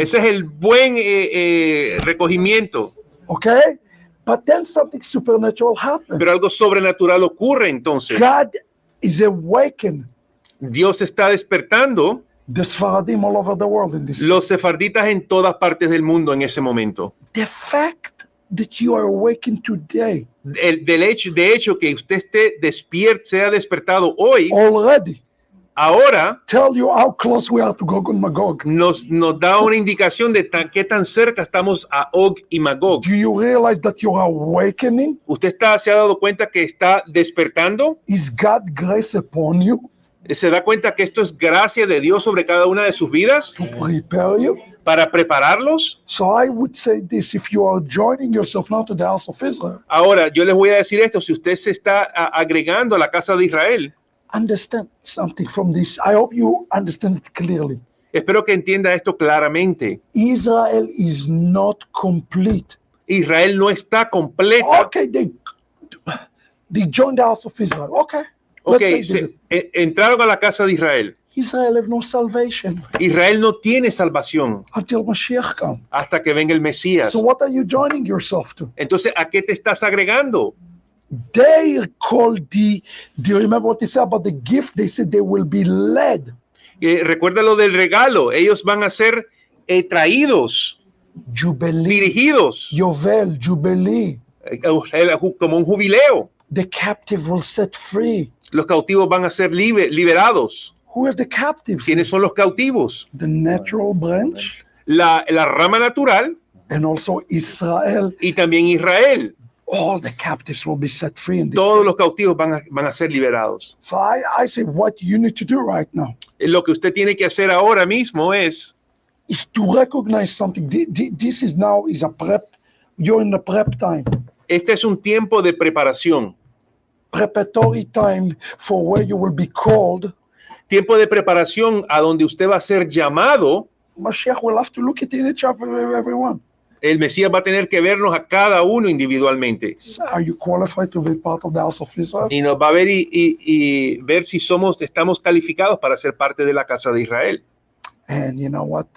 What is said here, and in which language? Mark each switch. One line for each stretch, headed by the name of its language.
Spanish: ese es el buen recogimiento.
English: Okay, but then something supernatural happens.
Spanish: Pero algo sobrenatural ocurre entonces.
English: God is awakened.
Spanish: Dios está despertando
English: The Sfaradim all over the world in this.
Spanish: los sefarditas en todas partes del mundo en ese momento.
English: The fact that you are awakened today
Spanish: De hecho que usted esté despierto, sea despertado hoy,
English: already
Spanish: ahora
English: tell you how close we are to Gog and Magog.
Spanish: nos da una indicación de qué tan cerca estamos a Og y Magog.
English: Do you realize that you are awakening?
Spanish: ¿Usted se ha dado cuenta que está despertando?
English: Is God grace upon you
Spanish: ¿Se da cuenta que esto es gracia de Dios sobre cada una de sus vidas
English: to prepare you?
Spanish: para prepararlos?
English: So I would say this, if you are joining yourself now to the house of Israel,
Spanish: Ahora, yo les voy a decir esto: si usted se está agregando a la casa de Israel,
English: understand something from this. I hope you understand it clearly.
Spanish: espero que entienda esto claramente.
English: Israel is not complete.
Spanish: Israel no está completa.
English: Okay, they joined the house of Israel. Okay. Ok, Let's say
Spanish: entraron a la casa de Israel.
English: Israel have no salvation
Spanish: Israel no tiene salvación
English: until Mashiach comes.
Spanish: hasta que venga el Mesías.
English: So what are you joining yourself to?
Spanish: Entonces, ¿a qué te estás agregando?
English: They called do you remember what they said about the gift? They said they will be led.
Spanish: Recuerda lo del regalo. Ellos van a ser traídos,
English: Jubilee,
Spanish: dirigidos,
English: Yovel, Jubilee.
Spanish: como un jubileo.
English: The captive will set free.
Spanish: Los cautivos van a ser liberados.
English: Who are the captives?
Spanish: ¿Quiénes son los cautivos?
English: The natural branch
Spanish: La rama natural
English: and also Israel.
Spanish: y también Israel.
English: All the captives will be set free in this.
Spanish: Todos los cautivos van a ser liberados.
English: So I say what you need to do right now
Spanish: Lo que usted tiene que hacer ahora mismo es
English: to recognize something. This is now is a prep. You're in the prep time.
Spanish: este es un tiempo de preparación.
English: Preparatory time for where you will be called.
Spanish: Tiempo de preparación a donde usted va a ser llamado.
English: Mashiach will have to look at each of everyone.
Spanish: El Mesías va a tener que vernos a cada uno individualmente.
English: So are you qualified to be part of the house of Israel?
Spanish: Y nos va a ver y ver si estamos calificados para ser parte de la casa de Israel.
English: And you know what?